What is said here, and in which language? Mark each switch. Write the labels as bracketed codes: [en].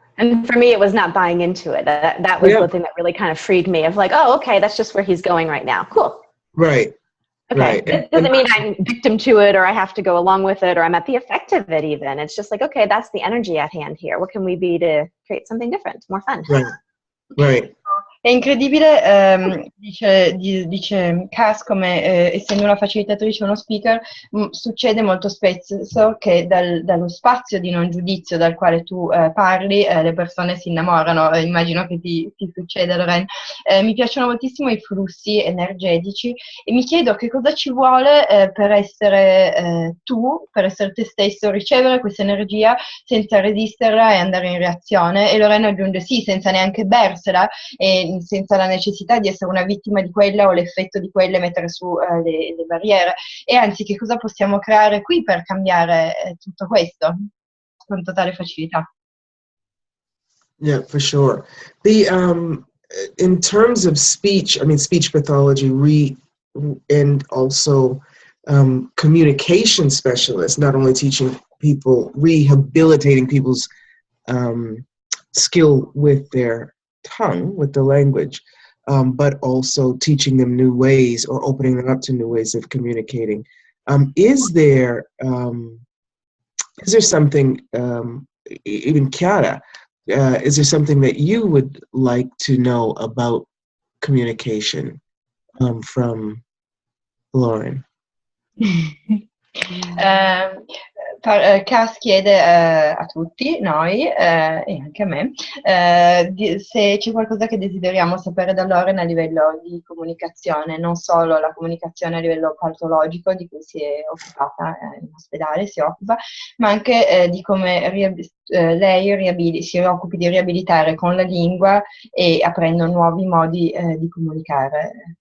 [en] And for me, it was not buying into it. That was the thing that really kind of freed me, of like, oh, okay, that's just where he's going right now. Cool. Right. Okay. Right. It doesn't mean I'm victim to it, or I have to go along with it, or I'm at the effect of it even. It's just like, okay, that's the energy at hand here. What can we be to create something different, more fun? Right. Right. [it] È incredibile, dice Cass, come essendo una facilitatrice e uno speaker, succede molto spesso che dallo spazio di non giudizio dal quale tu parli, le persone si innamorano. Immagino che ti succeda, Lorraine. Mi piacciono moltissimo i flussi energetici e mi chiedo che cosa ci vuole per essere tu, per essere te stesso, ricevere questa energia senza resisterla e andare in reazione. E Lorraine aggiunge sì, senza neanche bersela e senza la necessità di essere una vittima di quella o l'effetto di quella e mettere su le barriere. E anzi, che cosa possiamo creare qui per cambiare tutto questo con totale facilità? [en] Yeah, for sure. In terms of speech, I mean, speech pathology and also communication specialists, not only teaching people, rehabilitating people's skill with their tongue, with the language, but also teaching them new ways or opening them up to new ways of communicating. Is there something, even Chiara, is there something that you would like to know about communication from Lauren? [it] Cass chiede a tutti noi e anche a me se c'è qualcosa che desideriamo sapere da Lauren a livello di comunicazione, non solo la comunicazione a livello patologico di cui si è occupata in ospedale, si occupa, ma anche di come lei si occupi di riabilitare con la lingua e aprendo nuovi modi di comunicare.